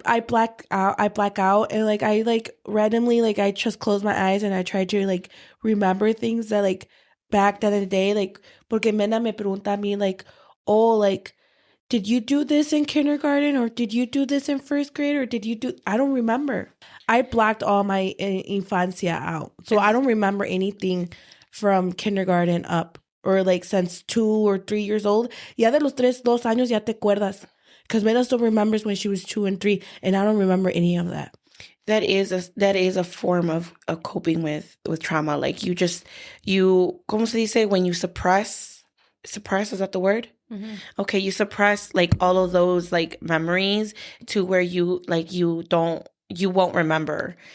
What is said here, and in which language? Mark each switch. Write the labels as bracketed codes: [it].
[en] I black out and like I like randomly like I just close my eyes and I try to like remember things that like back then in the day, like [es] porque Mena me pregunta a mí [en] like, oh, like did you do this in kindergarten or did you do this in first grade or did you do, I don't remember. I blacked all my infancia out. So I don't remember anything from kindergarten up or like since 2 or 3 years old. [es] Ya de los 2 años ya te acuerdas. [en] Because Mena still remembers when she was 2 and 3 and I don't remember any of that. That is a form of coping with trauma. Like you [es] ¿cómo se dice? [en] When you suppress, is that the word? Mm-hmm. Okay, you suppress like all of those like memories to where you won't remember.